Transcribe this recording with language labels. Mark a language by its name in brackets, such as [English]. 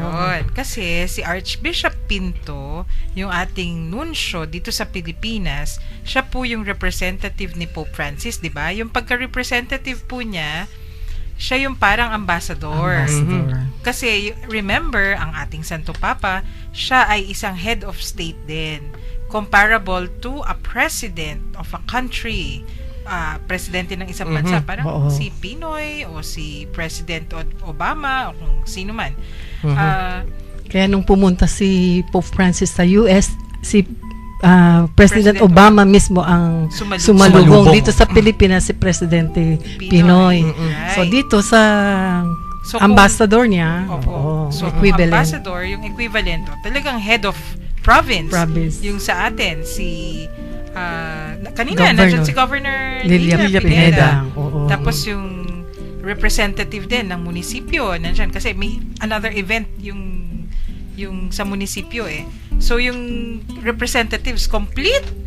[Filipino] Yun. Kasi si Archbishop Pinto, yung ating nuncio dito sa Pilipinas, siya po yung representative ni Pope Francis, di ba? Yung pagka-representative po niya, siya yung parang ambassador. Kasi remember, ang ating Santo Papa, siya ay isang head of state din. [English] Comparable to a president of a country. [Filipino] Presidente ng isang bansa. Parang si Pinoy o si President Obama o kung sino man. Kaya nung pumunta si Pope Francis sa US, si President Obama mismo ang sumalubong dito sa Pilipinas, si Presidente Pinoy. [English] Right. [Filipino] So dito sa ambassador niya, so [English] equivalent. [Filipino] Ambassador, yung equivalent, talagang head of province. Yung sa atin, si kanina, nandiyan si Governor Lilia Pineda. Tapos yung representative din ng munisipyo, nandiyan. Kasi may another event yung sa munisipyo So, yung representatives, complete.